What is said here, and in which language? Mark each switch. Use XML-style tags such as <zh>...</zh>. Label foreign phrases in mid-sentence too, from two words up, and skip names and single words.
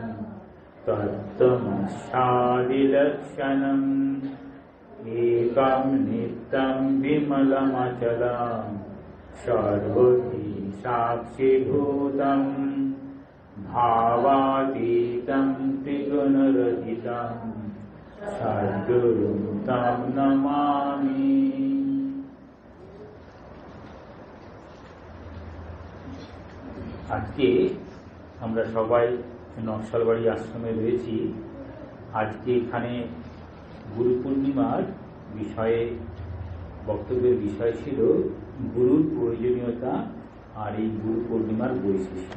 <sa>तत्त्वमस्यादिलक्षणम् एकं नित्यं विमलमचलं सर्वधी साक्षिभूतं भावातीतं त्रिगुणरहितं सद्गुरुं तं नमामि।</sa> <bn>আজকে আমরা সবাই নকশালবাড়ি আশ্রমে রয়েছি। আজকে এখানে গুরু পূর্ণিমার বিষয়ে বক্তব্যের বিষয় ছিল গুরুর প্রয়োজনীয়তা আর এই গুরু পূর্ণিমার বৈশিষ্ট্য।</bn>